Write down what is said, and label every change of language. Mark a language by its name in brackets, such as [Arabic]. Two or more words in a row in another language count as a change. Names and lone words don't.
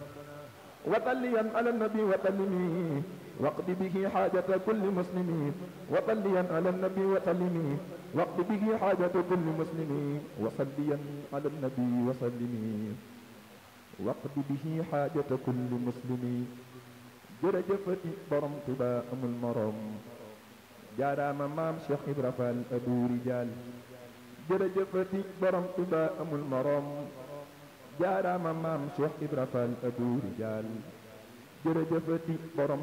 [Arabic] وطليا على النبي وسلمي واقض به حاجة كل مسلم وطليا على النبي وسلمي واقض به حاجة كل مسلم وصليا على النبي وسلمي واقض به حاجة كل مسلم [Wolof] jërëjëfati borom Tuubaa amul morom jaaraama maam Cheikh Ibra Fall Abou Rijal jërëjëfati borom Tuubaa amul morom jaaraama maam Cheikh Ibra Fall Abou Rijal jërëjëfati borom